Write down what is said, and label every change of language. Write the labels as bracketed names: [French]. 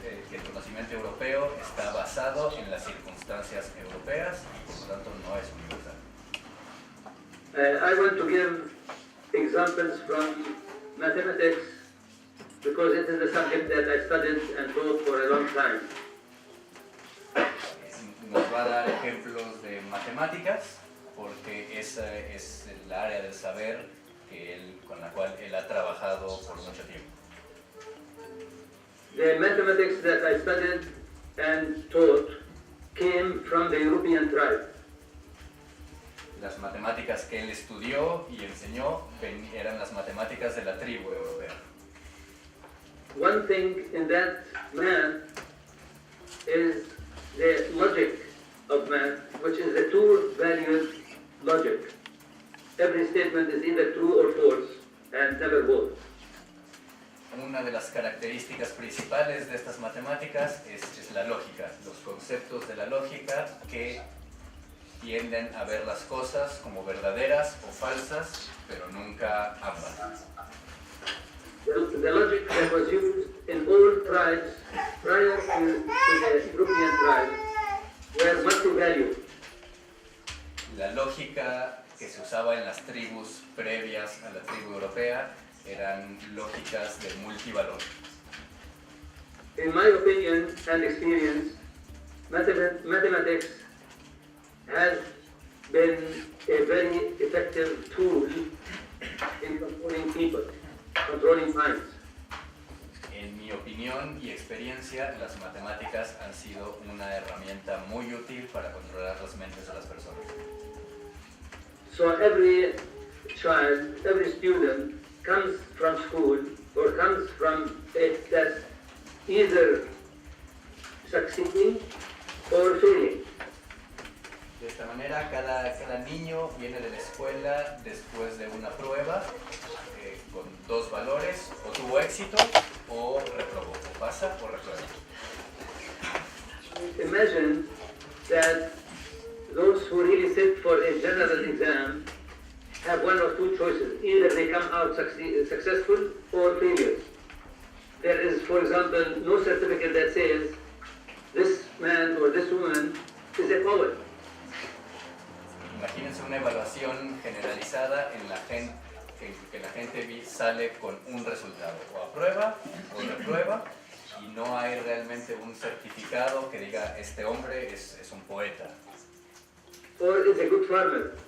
[Spanish] Que el conocimiento europeo está basado en las circunstancias europeas y por lo tanto no es universal. [English] I want to give examples from mathematics because it is a subject that I studied and taught for a long time. [Spanish] Nos va a dar ejemplos de matemáticas porque esa es el área del saber con la cual él ha trabajado por mucho tiempo. [English] The mathematics that I studied and taught came from the European tribe. [Spanish] Las matemáticas que él estudió y enseñó eran las matemáticas de la tribu europea. [English] One thing in that math is the logic of math, which is the two-valued logic. Every statement is either true or false, and never both. [Spanish] Una de las características principales de estas matemáticas es la lógica, los conceptos de la lógica que tienden a ver las cosas como verdaderas o falsas, pero nunca ambas. [English] The logic that was used in all tribes prior to the European tribe were multi-valued. [Spanish] La lógica que se usaba en las tribus previas a la tribu europea eran lógicas de multivalor. [English] In my opinion and experience, mathematics has been a very effective tool in controlling people, controlling minds. [Spanish] En mi opinión y experiencia, las matemáticas han sido una herramienta muy útil para controlar las mentes de las personas. [English] So every child, every student comes from school or comes from a test either succeeding or failing. [Spanish] De esta manera, cada niño viene de la escuela después de una prueba con dos valores, o tuvo éxito o reprobó, o pasa o reprueba. [English] Imagine that those who really sit for a general exam have one of two choices. Either they come out successful or failures. There is, for example, no certificate that says this man or this woman is a poet. [Spanish] Imagínense una evaluación generalizada en la gente, que la gente sale con un resultado, o aprueba o reprueba, y no hay realmente un certificado que diga este hombre es un poeta. [English] Or is a good farmer.